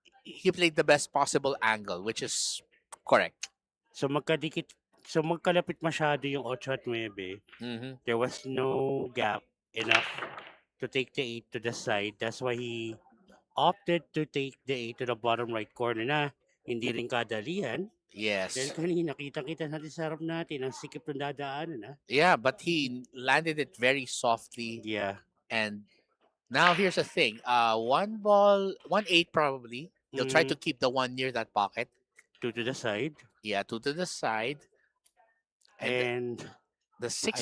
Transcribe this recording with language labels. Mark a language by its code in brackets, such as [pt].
[en] he played the best possible angle, which is correct. [tl] So magkalapit masyado yung 8 at 9. Mm-hmm. [en] There was no gap enough to take the 8 to the side. That's why he opted to take the 8 to the bottom right corner [tl] na hindi rin kadalian. [en] Yes. [tl] Dahil kanina, kita natin sa harap natin, ang sikip ng dadaanan. [en] Yeah, but he landed it very softly. Yeah. And now here's the thing. 1 ball, 1-8 probably. He'll try to keep the 1 near that pocket. 2 to the side. Yeah, 2 to the side. And The 6